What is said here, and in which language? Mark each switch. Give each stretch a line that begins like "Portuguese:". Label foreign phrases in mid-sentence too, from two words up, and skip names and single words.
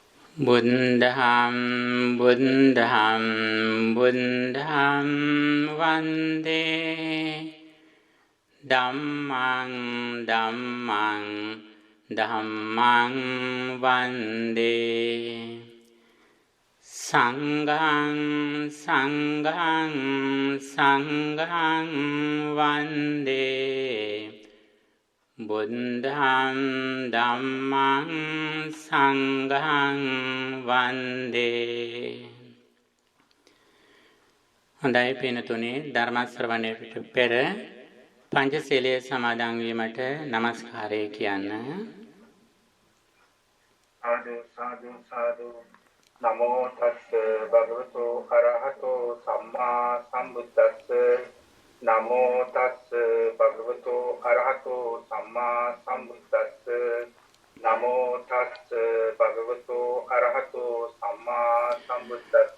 Pali: බුද්ධං බුද්ධං බුද්ධං වන්දේ ධම්මං ධම්මං ධම්මං වන්දේ සංඝං සංඝං සංඝං වන්දේ බුද්ධං ධම්මං සංඝං වන්දේ.
Sinhala: හොඳයි පින්තුනේ, ධර්ම ශ්‍රවණයට පෙර පංචශීලයේ සමාදන් වීමට নমස්කාරය කියන්න.
Pali: සාදු සාදු සාදු. නමෝ තස්ස භගවතු අරහතෝ සම්මා සම්බුද්දස්ස. නමෝ තස්ස භගවතු අරහතෝ සම්මා සම්බුද්දස්ස. නමෝ තස්ස භගවතු අරහතෝ සම්මා සම්බුද්දස්ස.